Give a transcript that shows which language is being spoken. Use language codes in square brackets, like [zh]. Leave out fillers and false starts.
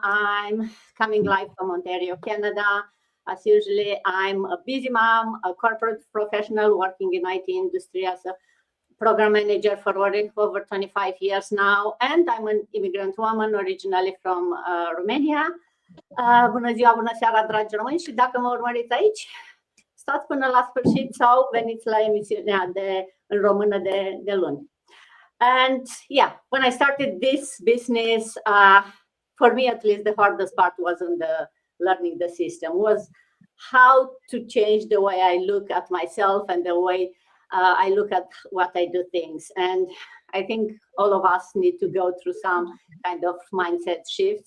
[en] I'm coming live from Ontario, Canada. As usually, I'm a busy mom, a corporate professional working in IT industry as a program manager for over 25 years now. And I'm an immigrant woman originally from Romania. [ro] Bună ziua, bună seara, dragi români, și dacă mă urmăriți aici, stați până la sfârșit sau veniți la emisiunea în română de luni. [en] And yeah, when I started this business, for me at least, the hardest part wasn't learning the system, was how to change the way I look at myself and the way I look at what I do things. And I think all of us need to go through some kind of mindset shift.